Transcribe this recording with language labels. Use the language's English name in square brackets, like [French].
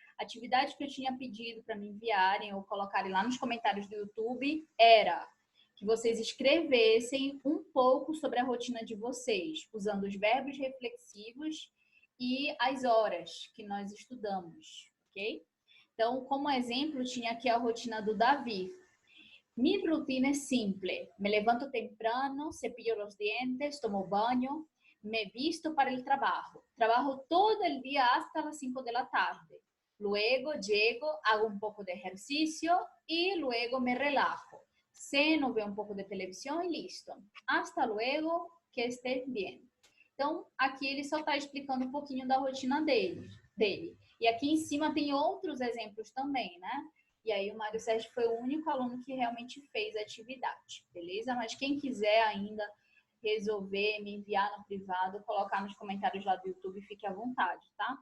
[Portuguese] A atividade que eu tinha pedido para me enviarem ou colocarem lá nos comentários do YouTube era que vocês escrevessem um pouco sobre a rotina de vocês, usando os verbos reflexivos e as horas que nós estudamos, ok? Então, como exemplo, tinha aqui a rotina do Davi. [Spanish] Mi rutina es simple. Me levanto temprano, cepillo los dientes, tomo baño, me visto para el trabajo. Trabajo todo el día hasta las 5 de la tarde. Luego llego, hago un poco de ejercicio y luego me relajo. Ceno, veo un poco de televisión y listo. Hasta luego, que estés bien. [Portuguese] Então, aqui ele só está explicando um pouquinho da rotina dele. E aqui em cima tem outros exemplos também, né? E aí o Mário Sérgio foi o único aluno que realmente fez a atividade, beleza? Mas quem quiser ainda resolver, me enviar no privado, colocar nos comentários lá do YouTube, fique à vontade, tá?